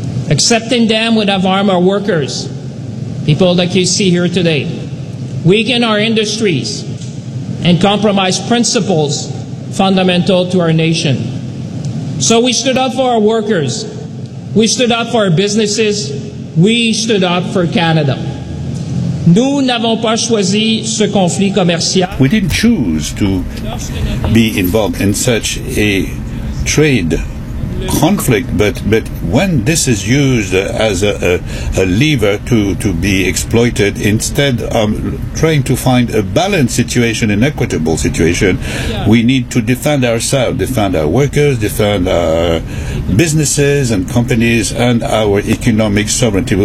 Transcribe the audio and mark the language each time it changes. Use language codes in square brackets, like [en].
[en] Accepting them would have harmed our workers, people like you see here today, weaken our industries, and compromise principles fundamental to our nation. So we stood up for our workers, we stood up for our businesses, we stood up for Canada. [fr] Nous n'avons pas choisi ce conflit commercial. [en] We didn't choose to be involved in such a trade conflict, but when this is used as a lever to be exploited instead of trying to find a balanced situation, an equitable situation, we need to defend ourselves, defend our workers, defend our businesses and companies and our economic sovereignty.